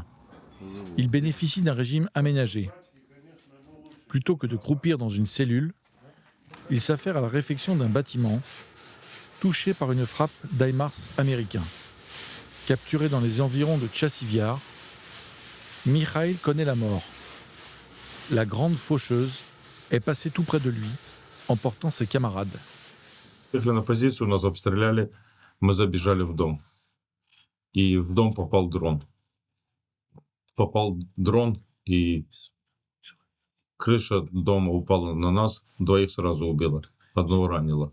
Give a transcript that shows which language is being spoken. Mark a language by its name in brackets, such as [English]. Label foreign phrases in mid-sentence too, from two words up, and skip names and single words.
[French] Ils bénéficient d'un régime aménagé. Plutôt que de croupir dans une cellule, ils s'affairent à la réfection d'un bâtiment touché par une frappe d'HIMARS américain. Capturé dans les environs de Tchassiviar, Mikhail connaît la mort. La grande faucheuse est passée tout près de lui, emportant ses camarades. [Russian] Вышли на позицию, нас обстреляли, мы забежали в дом. И в дом попал дрон. Попал дрон, и крыша дома упала на нас, 2 сразу убила, 1 ранило.